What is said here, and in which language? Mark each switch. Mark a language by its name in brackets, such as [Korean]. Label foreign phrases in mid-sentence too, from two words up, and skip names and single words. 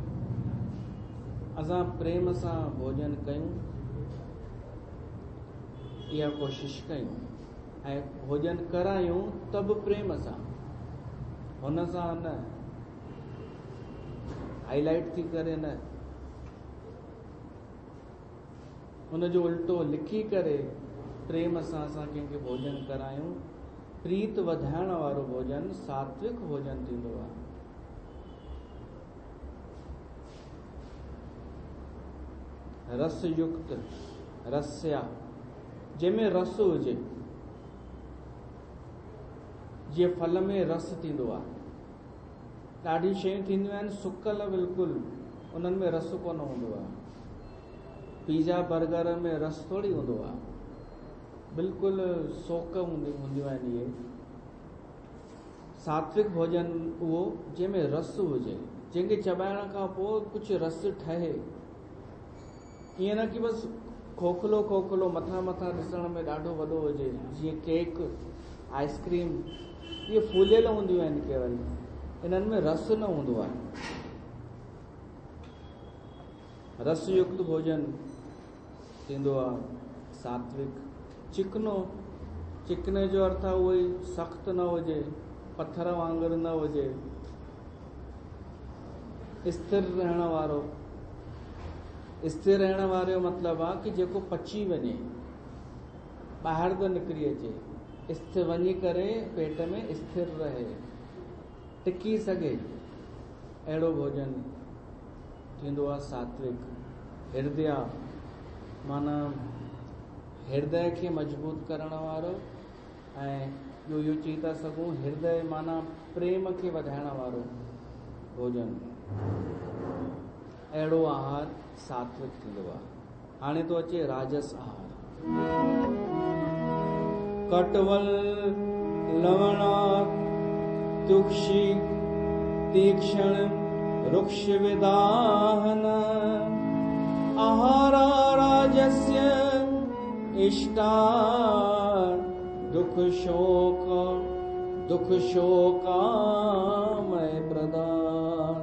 [Sindhi] असां प्रेम सां भोजन कयूं, इहा कोशिश कयूं, ऐं भोजन करायूं त बि प्रेम सां, हुन सां न हाईलाइट थी करे, न हुनजो उल्टो लिखी करे प्रेम सां असां कंहिंखे भोजन करायूं। प्रीत वधाइण वारो भोजन सात्विक भोजन थींदो आहे। रस युक्त, रस्या, जंहिंमें रस हुजे, जीअं फल में रस थींदो आहे। ॾाढी शयूं थींदियूं आहिनि सुकल बिल्कुलु, उन्हनि में रस कोन हूंदो आहे। पिज़ा बर्गर में रस थोड़ी हूंदो आहे, बिल्कुलु सोक हूंदियूं आहिनि इहे। सात्विक भोजन उहो जंहिंमें रस हुजे, जंहिंखे चबाइण खां पोइ कुझु रस ठहे। ईअं न कि बसि खोखलो खोखलो मथां ॾिसण में ॾाढो वॾो हुजे, जीअं केक, आइस्क्रीम, इहे फूलियल हूंदियूं आहिनि केवल, इन्हनि में रस न हूंदो आहे। रस युक्त भोजन थींदो आहे सात्विक। चिकनो, चिकने जो अर्थ आहे उहो ई सख़्तु न हुजे, पत्थर वांगुरु न हुजे, स्थिर रहण वारो। स्थिर रहण वारो मतिलबु आहे कि जेको पची वञे, ॿाहिरि थो निकिरी अचे, स्थिर वञी करे पेट में स्थिर रहे, टिकी सघे, अहिड़ो भोजन थींदो आहे सात्विक। हृदय माना हृदय खे मजबूत करण वारो, ऐं ॿियो इहो चई था सघूं हृदय माना प्रेम खे वधाइण वारो भोजन। अहिड़ो आहार सात्विक थींदो आहे। हाणे थो अचे राजस आहार। [Sanskrit] कटवल, लवणा, तुक्षी, तीक्ष्ण, रुक्ष विदाहन, आहारा राजस्य इष्टा, दुख शोकामय प्रदान।